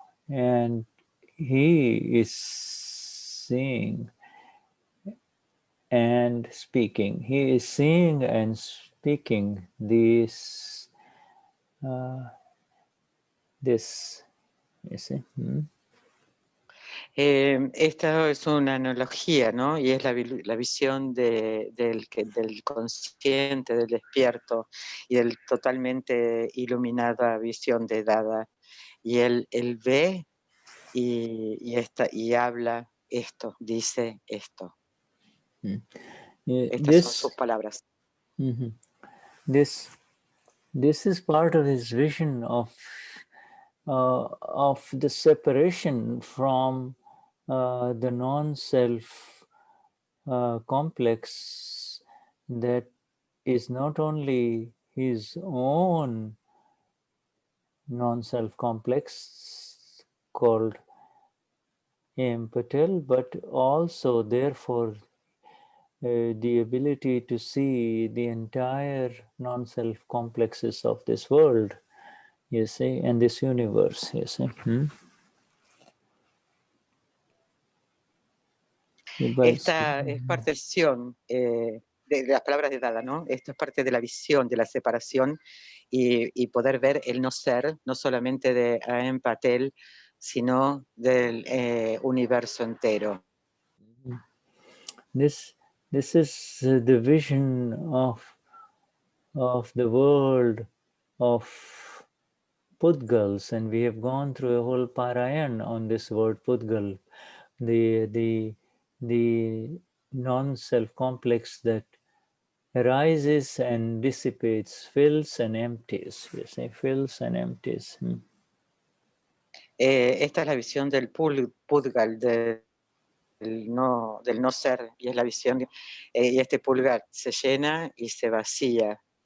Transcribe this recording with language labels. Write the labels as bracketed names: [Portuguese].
[English] And he is seeing and speaking. He is seeing and speaking this, you see. [Spanish] Esta es una analogía, ¿no? Y es la visión del consciente, del despierto y del totalmente iluminada visión de Dada. Y él ve y habla esto, dice esto. Estas son sus palabras. [English] This is part of his vision of the separation from the non-self complex that is not only his own non-self complex called Patel, but also therefore the ability to see the entire non-self complexes of this world, you see, and this universe, you see. [Spanish] Esta es parte de la visión de las palabras de Dada, ¿no? Esto es parte de la visión, de la separación y poder ver el no ser, no solamente de Aem Patel, sino del universo entero. [English] This is the vision of the world of Pudgals, and we have gone through a whole Parayan on this word Pudgal, the non-self complex that arises and dissipates, fills and empties. You say fills and empties. [Spanish] Esta es la visión del Pudgal, del no ser, y es la visión, y este Pudgal se llena y se vacía.